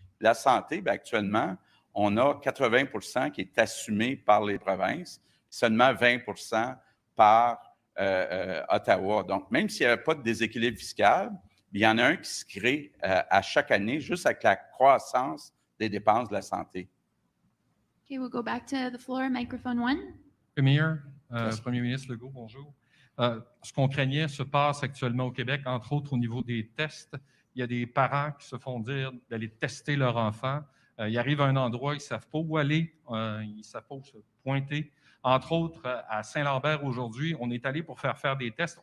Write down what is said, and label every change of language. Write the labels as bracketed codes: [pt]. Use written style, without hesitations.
[fr] La santé, bien, actuellement, on a 80 qui est assumé par les provinces, seulement 20 par Ottawa. Donc, même s'il n'y avait pas de déséquilibre fiscal, il y en a un qui se crée à chaque année juste avec la croissance des dépenses de la santé. [en] Okay, we'll go back to the floor, microphone 1. [fr] Premier, Premier ministre Legault, bonjour. Ce qu'on craignait se passe actuellement au Québec, entre autres au niveau des tests. Il y a des parents qui se font dire d'aller tester leur enfant. Ils arrivent à un endroit, ils ne savent pas où aller, ils ne savent pas où se pointer. Entre autres, à Saint-Lambert aujourd'hui, on est allé pour faire des tests.